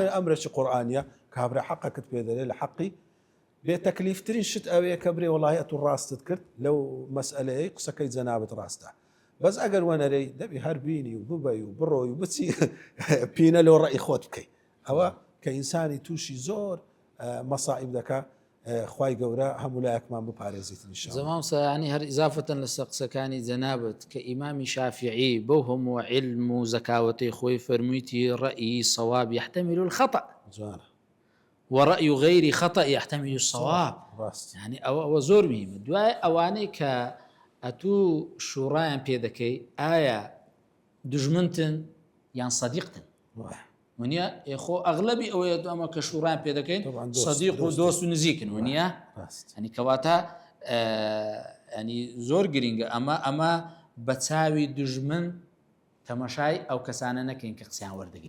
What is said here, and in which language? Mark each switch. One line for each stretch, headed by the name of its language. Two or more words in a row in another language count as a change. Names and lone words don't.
Central Kurdish: ئەمرێکی قورئانیە کابرا حەقەکەت پێ دەرێ لە حەقی بێ تەکلیفترین شت ئەوەیە کە برێ وەڵاهی ئەتوو ڕاستت کرد لەو مەسئلەیە قسەکەی جەنابەت ڕاستە بەس ئەگەر وەنەرەی دەبی هەر بینی و ببەی و بڕۆی و بچی پینە لەو ڕێی خۆت بکەی ئەوە کە ئینسانی تووشی زۆر مەسائب دەکات خوای گەورە هەموو لایەکمان بپارێزیتنی زەمان سەیانی هەر ئیزافەتەن لە قسەکانی جەنابەت کە ئیمامی شافعی بەو هەموو علم و زەکاوەتەی خۆی فەرموویتی
Arabic: ڕەئی صواب يحتمل الخطأ
Central Kurdish: جوانە
Arabic: ورأي غير خطأ يحتمل الصواب يعني
Central Kurdish: أو زۆر مهمە دوای ئەوانەی کە ئەتوو شوڕایان پێ دەکەی ئایا دژمنتن یان سەدیقتن ونیە ئێخۆ ئەغلبی ئەوەیە ئەمە کە شوڕان پێ دەکەین سەدیق و دۆست و نزیکن ونیە ئەنی کەواتە ئەنی زۆر گرینگە ئەمە بە چاوی دژمن تەماشای ئەو کەسانە نەکەین کە قسەیان وەردەگرین